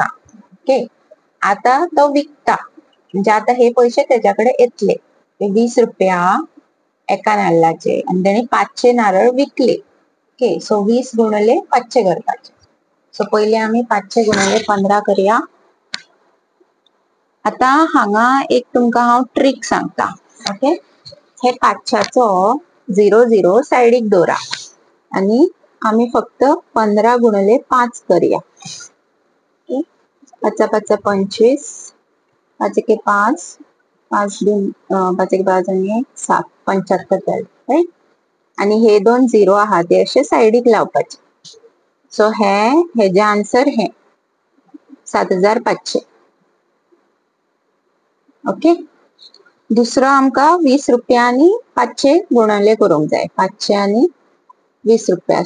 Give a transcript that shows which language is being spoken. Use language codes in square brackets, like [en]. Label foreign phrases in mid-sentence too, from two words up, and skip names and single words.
[kok] ओके, आता तो विकता, म्हणजे आता हे पयशे तेच्याकडे येतले 20 रुपया एका नाल्लाचे आणि तेणी 500 नारळ विकले. ओके, सो 20 गुणिले 500 करपाचे. सो पहिले आम्ही 500 गुणिले 15 करूया. आता हांगा एक तुमकां हांव ट्रिक सांगता. ओके, हे 500चो 00 सायडीक दवरा आणि आम्ही फक्त 15 गुणिले 5 करूया. 5 5 25, 5 1 5, 5 2 5 1 5 आणि 7, 75 जाले, राईट. आणि हे दोन 0 आहात ते असे सायडीक लावपाचे. सो हेजे आन्सर हे 7500. ओके, दुसरो आमकां 20 रुपया आणि 500 गुणिले करूंक जाय. 500 आणि 20 रुपया.